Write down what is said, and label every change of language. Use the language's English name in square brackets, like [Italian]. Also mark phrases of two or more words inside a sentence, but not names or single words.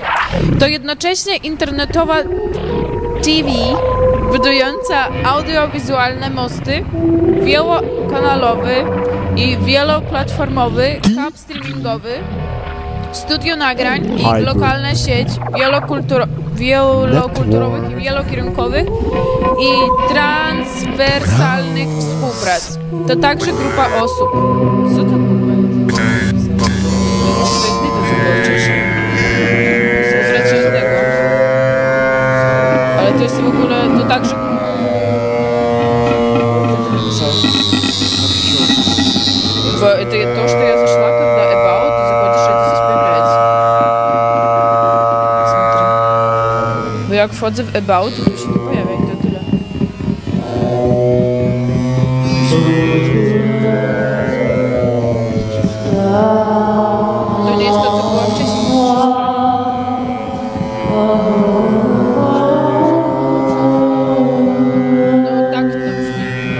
[Polish] To jednocześnie internetowa TV, budująca audiowizualne mosty, wielokanalowy i wieloplatformowy hub streamingowy, studio nagrań i lokalna sieć wielokulturowych i wielokierunkowych i transwersalnych współprac. To także grupa osób. Co to kurwa jest? Współpracującego. Ale to jest w ogóle, to także... [Russian] То, что я зашла, когда About, ты заходишь, это здесь появляется. Смотри. [Polish] Bo jak wchodzę w About, to się tu pojawia i to tyle. To nie jest to, co było wcześniej. No tak to brzmi.